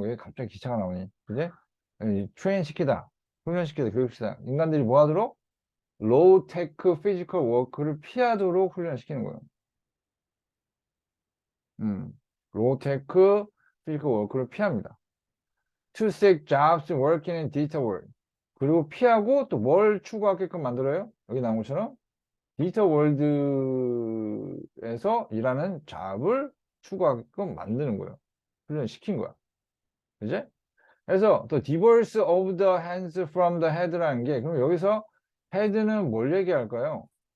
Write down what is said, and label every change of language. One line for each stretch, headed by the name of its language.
Korean: 왜 갑자기 기차가 나오니? 그제? 트레인 시키다. 훈련시키다. 교육시키다. 인간들이 뭐 하도록? 로우 테크 피지컬 워크를 피하도록 훈련시키는 거예요. 로우 테크 피지컬 워크를 피합니다.
English: To seek jobs working in digital world.
Korean: 그리고 피하고 또 뭘 추구하게끔 만들어요? 여기 나온 것처럼 디지털 월드에서 일하는 잡을 추구하게끔 만드는 거예요. 훈련시킨 거야. 그지? 그래서 또
English: divorce of the hands from the head
Korean: 라는 게 그럼 여기서 head는 뭘 얘기할까요?